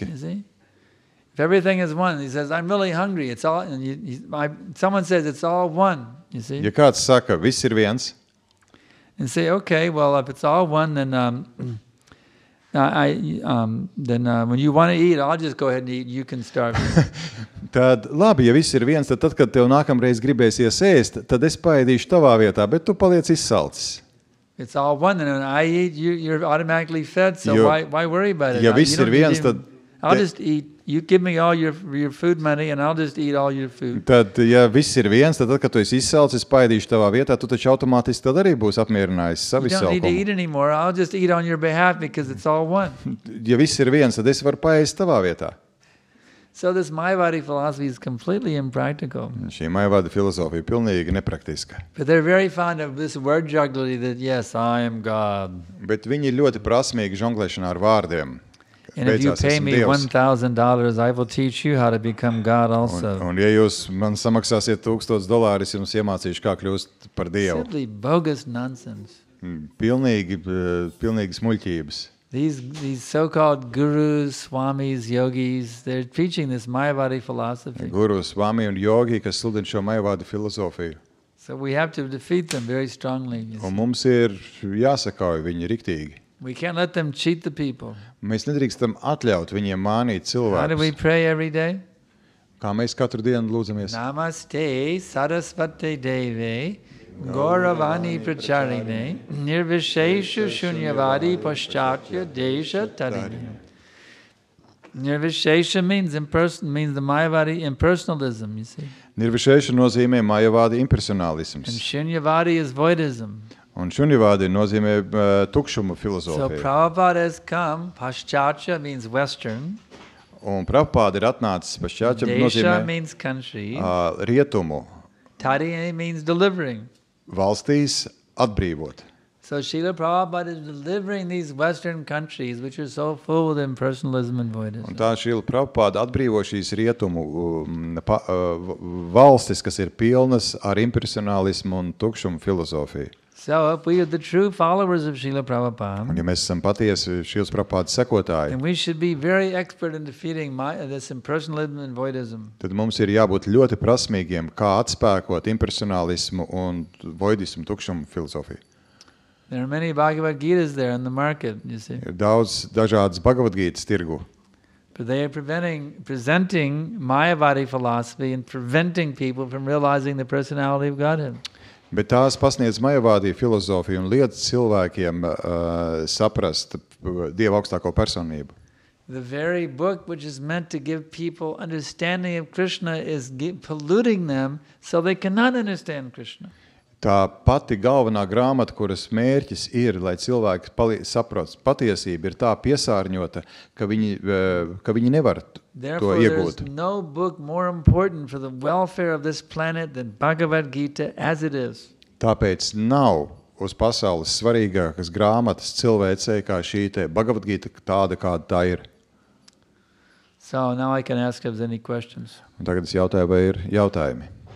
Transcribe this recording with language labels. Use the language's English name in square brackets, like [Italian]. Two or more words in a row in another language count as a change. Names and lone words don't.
[English] You see? If everything is one, he says, I'm really hungry. It's all. And someone says it's all one. You see? [Latvian] Ja kāds saka, viss ir viens, [English] And say, okay, well, if it's all one, then when you want to eat, I'll just go ahead and eat. You can starve. [Latvian] tad labi, ja viss ir viens, tad kad tev nākamreiz gribēsies ēst, tad es paēdīšu tavā vietā, bet tu paliec izsalcis. [English] It's all one, and when I eat, you're automatically fed. So why worry about it? [Latvian] Ja viss ir viens, tad [English] I'll just eat. You give me all your food money, and I'll just eat all your food. [Latvian] Tad, ja viss ir viens, tad, kad tu esi izsalcis, paēdīšu tavā vietā, tu taču automātiski tad arī būs apmierinājis savu [English] You don't need to [Latvian] izsalkumu. [English] eat anymore. I'll just eat on your behalf because it's all one. [Latvian] Ja viss ir viens, tad es varu paēst tavā vietā. [English] So this Mayavadi philosophy is completely impractical. [Latvian] Šī Mayavada filozofija pilnīgi nepraktiska. [English] But they're very fond of this word jugglery that, yes, I am God. [Latvian] Bet viņi ir ļoti prasmīgi žonglēšanā ar vārdiem. [English] And if you pay me $1,000, I will teach you how to become God also. [Latvian] Un ja jūs man samaksāsiet $1000, es jums iemācīšu, kā kļūst par Dievu. [English] Simply bogus nonsense. [Latvian] Pilnīgi smuļķības. [English] These so-called gurus, swamis, yogis, they're preaching this Mayavadi philosophy. [Latvian] Guru, swami un yogi, kas sludina šo Mayavādu filozofiju. [English] So we have to defeat them very strongly. [Latvian] Un mums ir jāsakauj viņi riktīgi. [English] We can't let them cheat the people. [Latvian] Mēs nedrīkstam atļaut viņiem mānīt [English] How do we [Latvian] cilvēkus. [English] pray every day? [Latvian] Kā mēs katru dienu lūdzamies. [Sanskrit] Namaste Sarasvate Deve Gauravani Pracharine Nirvishesha Shunyavadi Paschatya Desha Tarini. [English] Nirvishesha means the Mayavadi impersonalism, you see. [Latvian] Nirvišēša nozīmē Mayavādi [English] And [Latvian] impersonālisms. [English] Shunyavadi is voidism. [Latvian] Un Šunyavādi nozīmē tukšuma [English] So [Latvian] filozofiju. [English] Prabhupada has come, Paschatya means Western, [Latvian] Un Prabhupāda ir atnācis pašķāķa Desha nozīmē [English] means country, [Latvian] rietumu [English] Tarini means delivering. [Latvian] valstīs atbrīvot. [English] So Srila Prabhupada is delivering these Western countries which are so full with impersonalism and [Latvian] Un [English] voidism. [Latvian] tā Šrila Prabhupāda atbrīvo šīs rietumu valstis, kas ir pilnas ar impersonālismu un tukšumu filozofiju. [English] So if we are the true followers of Srila [Latvian] Un [English] Prabhupada, [Latvian] ja mēs esam patiesi Šrila Prabhupādas sekotāji, [English] then we should be very expert in defeating this impersonalism and voidism. [Latvian] tad mums ir jābūt ļoti prasmīgiem, kā atspēkot impersonālismu un voidismu tukšumu filozofiju. [English] There are many Bhagavad Gitas there in the market, you see. [Latvian] Ir daudz dažādas Bhagavad Gītas tirgu, [English] But they are presenting Mayavadi philosophy and preventing people from realizing the personality of Godhead. [Latvian] bet tās pasniedz Mayavādi filozofiju un liedz cilvēkiem saprast Dieva augstāko personību. [English] The very book which is meant to give people understanding of Krishna is polluting them so they cannot understand Krishna. [Latvian] Tā pati galvenā grāmata, kuras mērķis ir, lai cilvēki saprotu patiesību, ir tā piesārņota, ka viņi nevar to [English] Therefore, there [Latvian] iegūt. [English] is no book more important for the welfare of this planet than Bhagavad Gita as it is. [Latvian] Tāpēc nav uz pasaules svarīgākas grāmatas cilvēcei kā šī te Bhagavad Gita tāda, kāda tā ir. [English] So now I can ask if there's any questions. [Latvian] Un tagad es jautāju, vai ir jautājumi.